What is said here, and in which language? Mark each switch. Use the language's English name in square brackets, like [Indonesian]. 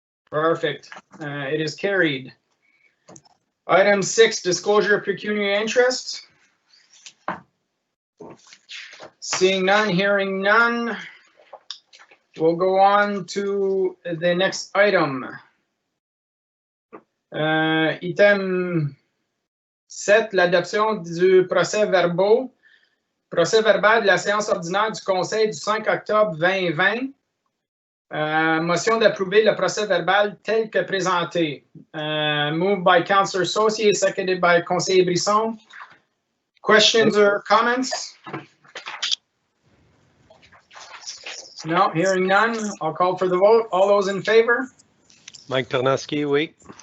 [English] Perfect. It is carried. Item 6, disclosure of pecuniary interest. Seeing none, hearing none, we'll go on to the next item. [French] Item 7, l'adoption du procès verbal de la séance ordinaire du Conseil du 5 octobre 2020. Motion d'approuver le procès verbal tel que présenté. [English] Moved by Councillor Saucier, seconded by Conseiller Brisson. Questions or comments? No, hearing none, I'll call for the vote. All those in favor? [French] Mike Ternowski, oui.